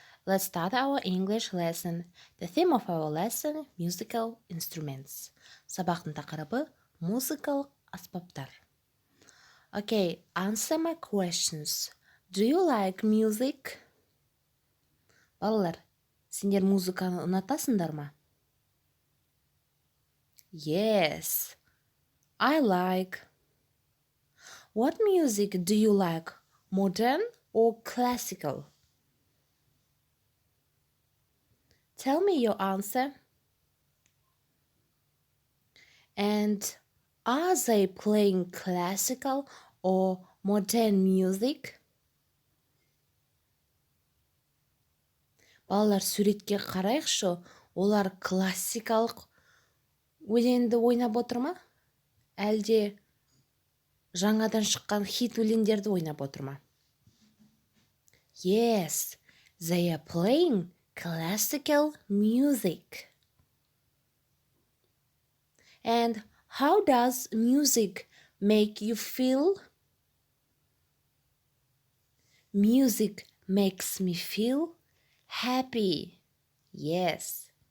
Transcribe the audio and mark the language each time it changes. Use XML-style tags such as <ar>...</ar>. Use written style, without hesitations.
<en>Let's start our English lesson. The theme of our lesson: musical instruments.</en> <kk>Сабақтың тақырыбы музыкалық аспаптар.</kk> <en>Okay, answer my questions. Do you like music?</en> <kk>Балалар, сендер музыканы ұнатасыңдар ма?</kk> <en>Yes, I like. What music do you like? Modern or classical? Tell me your answer. And are they playing classical or modern music?</en> <kk>Балалар, суретке қарайықшы, олар классикалық өлеңді ойнап отыр ма? Әлде жаңадан шыққан хит өлеңдерді ойнап отыр ма?</kk> <en>Yes, they are playing classical music. And how does music make you feel? Music makes me feel happy. Yes.</en>